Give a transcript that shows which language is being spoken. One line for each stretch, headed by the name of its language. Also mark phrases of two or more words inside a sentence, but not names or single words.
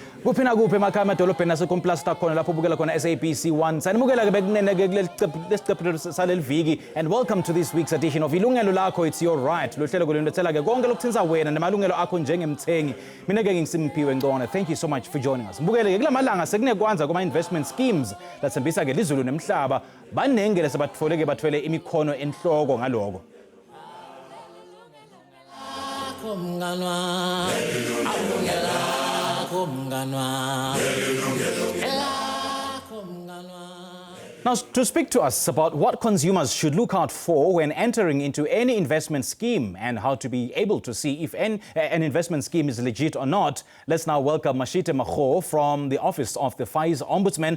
Swati: Kuphi na kuphi emakhaya amadolobheni naseComplasta khona lapho ubukela khona SABC 1. Sanibukela ke bekunene ke lesiqephu saleli viki,
English: and welcome to this week's edition of Yilungelo Lakho It's Your Right.
Swati: Lo hlelo kulendethela ke konke lokuthinza wena namalungelo akho njengemthengi. Mina ke ngisimphiwe Ngcona.
English: Thank you so much for joining us.
Swati: Mbukele ke kulamalanga sekunekwanza kuma
English: investment schemes
Swati: lathembisa ke lizulu nemhlaba. Banengele sebatfole ke bathwele imikhono enhloko ngaloko.
English: Now, to speak to us about what consumers should look out for when entering into any investment scheme and how to be able to see if an investment scheme is legit or not, let's now welcome Mashite Makgoo from the Office of the FAIS Ombudsman.